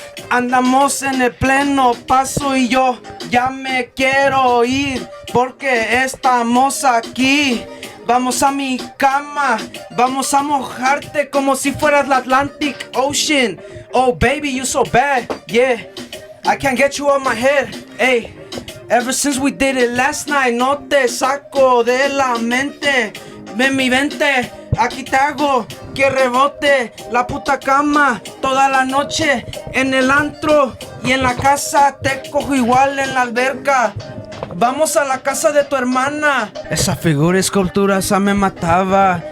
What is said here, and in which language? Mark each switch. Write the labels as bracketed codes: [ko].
[es] Andamos en el pleno paso y yo ya me quiero ir porque estamos aquí. Vamos a mi cama, vamos a mojarte como si fueras la Atlantic Ocean. [en] Oh baby, you so bad, yeah. I can't get you out my head, hey. Ever since we did it last night, [es] no te saco de la mente. Ven mi vente, aquí te hago que rebote la puta cama toda la noche en el antro y en la casa te cojo igual en la alberca. Vamos a la casa de tu hermana. Esa figura esculturosa me mataba.